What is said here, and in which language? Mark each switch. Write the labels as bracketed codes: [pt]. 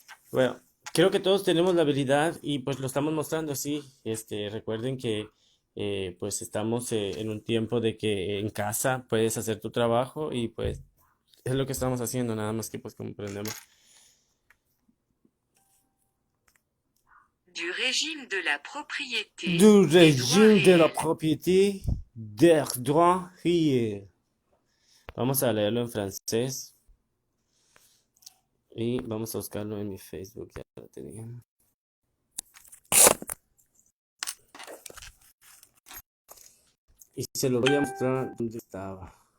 [es] Bueno, creo que todos tenemos la habilidad y pues lo estamos mostrando así. Recuerden que pues estamos en un tiempo de que en casa puedes hacer tu trabajo y pues es lo que estamos haciendo, nada más que pues comprendemos. [fr] du régime de la propriété, Du des droits régime de la réels, propriété des droits réels. [es] Vamos a leerlo en francés y vamos a buscarlo en mi Facebook, ya lo tenía. Y se lo voy a mostrar dónde estaba.